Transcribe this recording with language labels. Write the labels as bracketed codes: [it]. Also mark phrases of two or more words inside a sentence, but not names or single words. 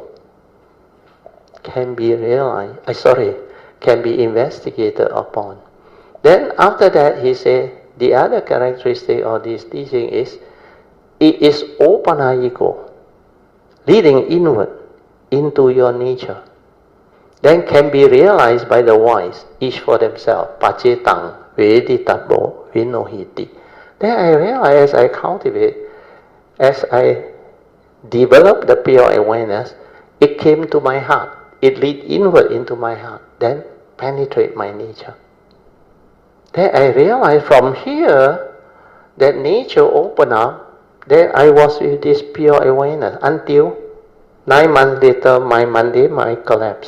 [en] Can be realized, can be investigated upon. Then after that he said, the other characteristic of this teaching is, it is opanayiko, leading inward into your nature. Then can be realized by the wise, each for themselves. [pi] Pacetang, veditabo, vinohiti. [en] Then I realize, as I cultivate, as I develop the pure awareness, it came to my heart. It lead inward into my heart, then penetrate my nature. Then I realized from here that nature opened up, then I was with this pure awareness until 9 months later, my Monday might collapse.